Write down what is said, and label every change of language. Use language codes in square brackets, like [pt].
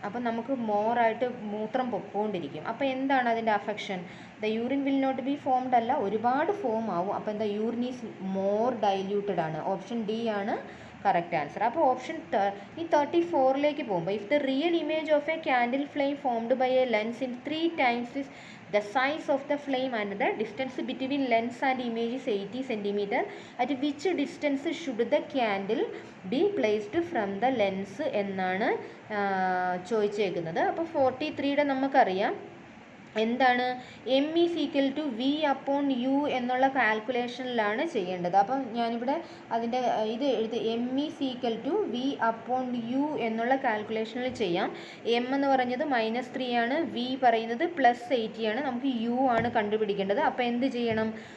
[ml] അപ്പം നമുക്ക് മോറായിട്ട് മൂത്രം പൊക്കോണ്ടിരിക്കും. അപ്പോൾ എന്താണ് അതിൻ്റെ affection, [en] the urine will not be formed [ml] അല്ല, ഒരുപാട് ഫോം ആവും. അപ്പോൾ എന്താ, [en] urine is more diluted [ml] ആണ്. ഓപ്ഷൻ ഡി ആണ് കറക്റ്റ് ആൻസർ. അപ്പോൾ ഓപ്ഷൻ ഈ 34ലേക്ക് പോകുമ്പോൾ, [en] If the real image of a candle flame formed by a lens in 3 times is The size of the flame and the distance between lens and image is 80 centimeter. At which distance should the candle be placed from the lens [ml] എന്നാണ് ചോദിച്ചേക്കുന്നത്. അപ്പോൾ 43യുടെ നമുക്കറിയാം എന്താണ് [en] M is equal to V upon U [ml] എന്നുള്ള കാൽക്കുലേഷനിലാണ് ചെയ്യേണ്ടത്. അപ്പം ഞാനിവിടെ അതിൻ്റെ ഇത് എഴുതി [en] M is equal to V upon U [ml] എന്നുള്ള കാൽക്കുലേഷനിൽ ചെയ്യാം. എം എന്ന് പറഞ്ഞത് -3 ആണ്, വി പറയുന്നത് +80 ആണ്, നമുക്ക് യു ആണ് കണ്ടുപിടിക്കേണ്ടത്. അപ്പോൾ എന്ത് ചെയ്യണം?